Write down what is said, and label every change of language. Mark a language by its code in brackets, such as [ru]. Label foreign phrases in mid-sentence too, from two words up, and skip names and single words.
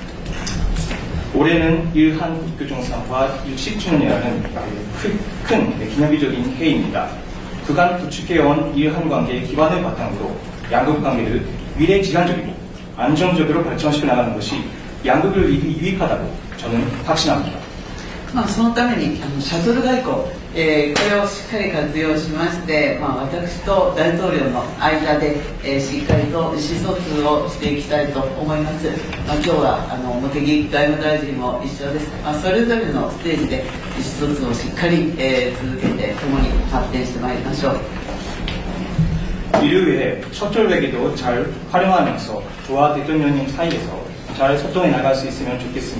[ko] 올해는 일한 국교정상화 60주년이라는 큰 기념비적인 해입니다. 그간 구축해온 일한 관계의 기반을 바탕으로 양국 관계를 미래지향적이고 안정적으로 발전시켜 나가는 것이 양국을 유익하다고 저는 확신합니다. [ja] そのためにシャトル外交、これをしっかり活用しまして、私と大統領の間で、しっかりと意思疎通をしていきたいと思います。今日は茂木外務大臣も一緒です。それぞれのステージで意思疎通をしっかり、続けて共に発展してまいりましょう。 [ko] 이를 위해 셔틀백에도 잘 활용하면서 저와 대통령님 사이에서 잘 소통해 나갈 수 있으면 좋겠습니다.